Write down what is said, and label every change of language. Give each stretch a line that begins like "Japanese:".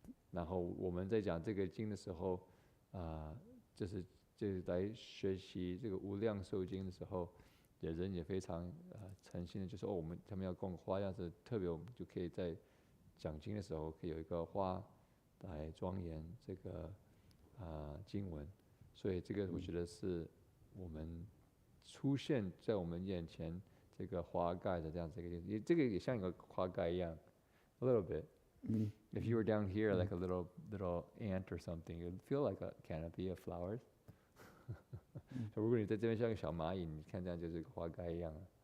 Chinese: 然后我们在讲这个经的时候，就是来学习这个无量寿经的时候，人也非常诚心的，就说他们要供花，要是特别我们就可以在讲经的时候，可以有一个花来庄严这个经文。所以这个我觉得是我们出现在我们眼前这个花盖的这样子一个，这个也像一个花盖一样 ，
English: a little bit。 If you were down here like a little ant or something, it would feel like a canopy of flowers.
Chinese: 如果你在这边像个小蚂蚁，你看这样就是个花盖一样。